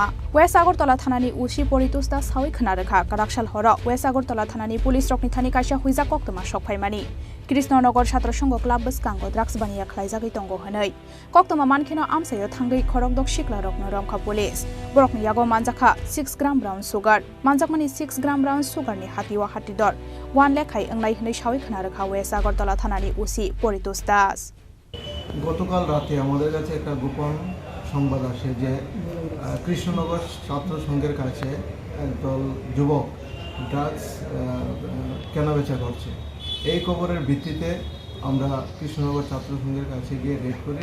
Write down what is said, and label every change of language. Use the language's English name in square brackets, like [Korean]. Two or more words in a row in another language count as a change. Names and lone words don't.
[Kok Borok] वेस्ट आगरतला थानानि उसी परितोष दास सावै खोनारोखा राकसाल हर वेस्ट आगरतला थानानि पुलिस रकनि थानि काइसा हुइजा कक्तमा सकफायमानि कृष्णनगर छात्र संघ क्लाब बसकांगो ड्राग्स बानिया खालायजागै दंगो हनै कक्तमा मानखेनो आमसायो थांगै खरकदक सिख्ला रकनो रमखा पुलिस बरकनि यागो मानजाखा 6 ग्राम [English] brown sugar [Kok Borok] मानजाकमानि 6 ग्राम [English] brown sugar [Kok Borok] हातिवा हातिदर 1 लेखाय अंगलाय हनै सावै खोनारोखा वेस्ट आगरतला थानानि उसी परितोष दास। [Bangla] গতকাল রাতে আমাদের কাছে একটা গোপন সংবাদ আসে যে কৃষ্ণনগর ছাত্র সংঘের কাছে একদল যুবক ড্রাগস কেনাবেচা করছে। এই খবরের ভিত্তিতে আমরা কৃষ্ণনগর ছাত্র সংঘের কাছে গিয়ে রেড করি।